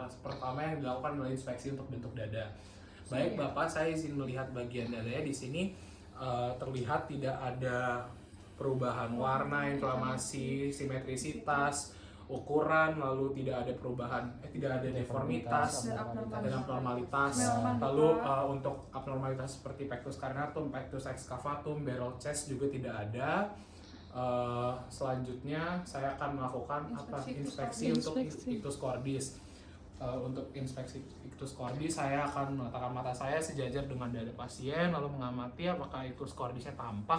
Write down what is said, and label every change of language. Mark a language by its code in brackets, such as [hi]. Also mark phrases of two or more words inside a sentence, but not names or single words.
[id] pertama yang dilakukan adalah inspeksi untuk bentuk dada. Baik Bapak, saya izin melihat bagian dadanya. Di sini terlihat tidak ada perubahan warna, inflamasi, simetrisitas, ukuran, lalu tidak ada perubahan, tidak ada deformitas dan abnormalitas. Lalu untuk abnormalitas seperti [la] pectus carinatum, pectus excavatum, [en] barrel chest [id] juga tidak ada. Selanjutnya saya akan melakukan inspeksi untuk [la] ictus cordis. [id] Untuk inspeksi [la] ictus cordis [id] saya akan meletakkan mata saya sejajar dengan dada pasien lalu mengamati apakah [la] ictus cordisnya [id] tampak.